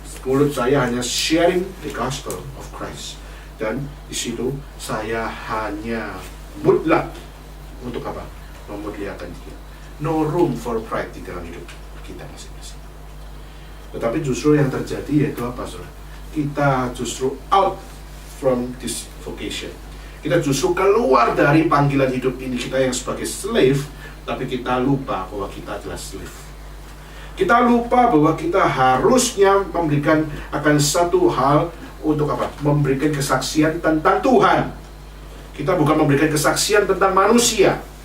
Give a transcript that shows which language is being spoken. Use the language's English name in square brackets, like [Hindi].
[Indonesian] Mulut saya hanya [English] sharing the gospel of Christ. [Indonesian] Dan di situ saya hanya mutlak untuk apa? Memuliakan Dia. [English] No room for pride [Indonesian] di dalam hidup kita masing-masing. Tetapi justru yang terjadi yaitu apa, saudara? Kita justru [English] out from this vocation. [Indonesian] Kita justru keluar dari panggilan hidup ini. Kita yang sebagai slave, tapi kita lupa bahwa kita adalah slave. Kita lupa bahwa kita harusnya memberikan akan satu hal untuk apa? Memberikan kesaksian tentang Tuhan. Kita bukan memberikan kesaksian tentang manusia.